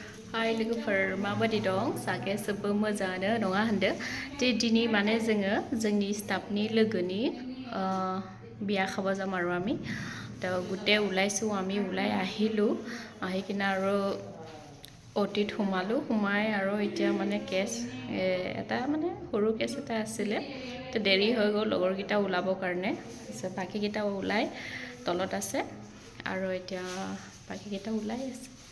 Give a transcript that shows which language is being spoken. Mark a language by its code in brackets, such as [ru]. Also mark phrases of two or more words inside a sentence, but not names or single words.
[brx] Hai लोगोफोर माबायदि दं सागे जोबो मोजाङानो नङा होनदो दिनै माने जोंनि स्टाफनि लोगोनि [as] বিয়া খাব যাম আৰু আমি তো গোটে ওলাইছো আমি ওলাই আহিলো আহি কিনা আৰু অটিত সোমাই আৰু এতিয়া মানে কেছ এটা মানে সৰু কেছ এটা আছিলে তো দেৰি হৈ গ'ল লগৰকেইটা ওলাবৰ কাৰণে বাকীকেইটা ওলাই তলত আছে আৰু এতিয়া বাকীকেইটা ওলাই আছে